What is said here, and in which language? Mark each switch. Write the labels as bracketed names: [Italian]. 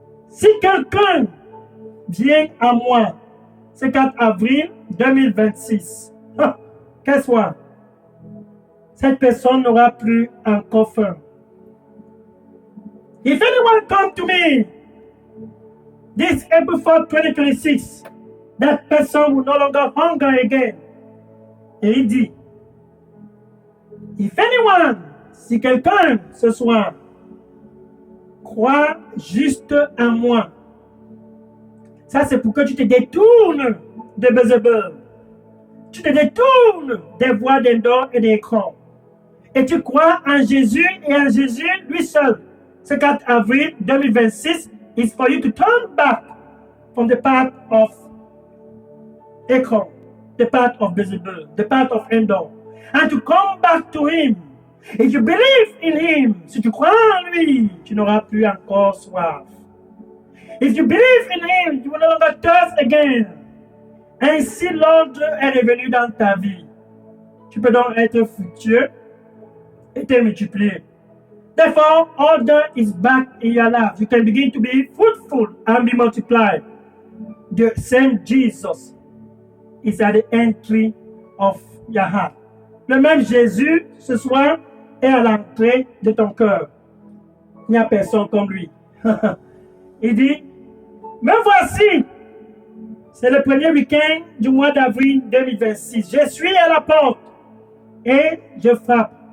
[French] Si quelqu'un vient à moi, c'est 4 avril 2026, qu'elle soit, cette personne n'aura plus encore faim. [English] If anyone come to me, this April 4, 2026, that person will no longer hunger again. [French] Et il dit, [English] if anyone, [French] si quelqu'un ce soir, crois juste en moi. Ça, c'est pour que tu te détournes de Bézébel. Tu te détournes des voies d'Endor et d'écran. Et tu crois en Jésus et en Jésus lui seul. Ce 4 avril [English] 2026 is for you to turn back from the path of Ekron, the path of Bézébel, the path of Endor, and to come back to him. If you believe in him, [French] si tu crois en lui, tu n'auras plus encore soif. [English] If you believe in him, you will no longer thirst again. [French] Ainsi, l'ordre est revenu dans ta vie. Tu peux donc être fructueux et te multiplier. [English] Therefore, order is back in your life. You can begin to be fruitful and be multiplied. The same Jesus is at the entry of your heart. [French] Le même Jésus, ce soir, est à l'entrée de ton cœur. Il n'y a personne comme lui. Il dit, me voici. C'est le premier week-end du mois d'avril 2026. Je suis à la porte et je frappe.